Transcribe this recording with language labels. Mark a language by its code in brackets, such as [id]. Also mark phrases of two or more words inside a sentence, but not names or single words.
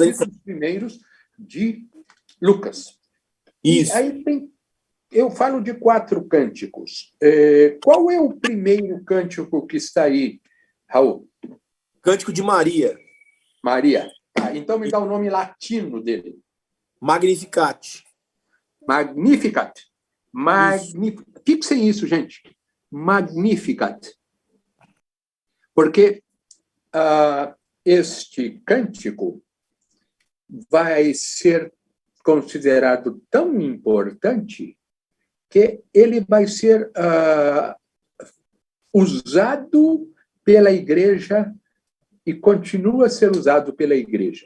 [pt] dois capítulos primeiros de Lucas. Isso. E aí eu falo de 4 cânticos. Qual é o primeiro cântico que está aí, Raul? Cântico de Maria. Maria. Então me dá o nome latino dele. Magnificat. Magnificat. Fixem isso, gente. Magnificat. Porque este cântico vai ser considerado tão importante que ele vai ser usado pela igreja e continua a ser usado pela igreja.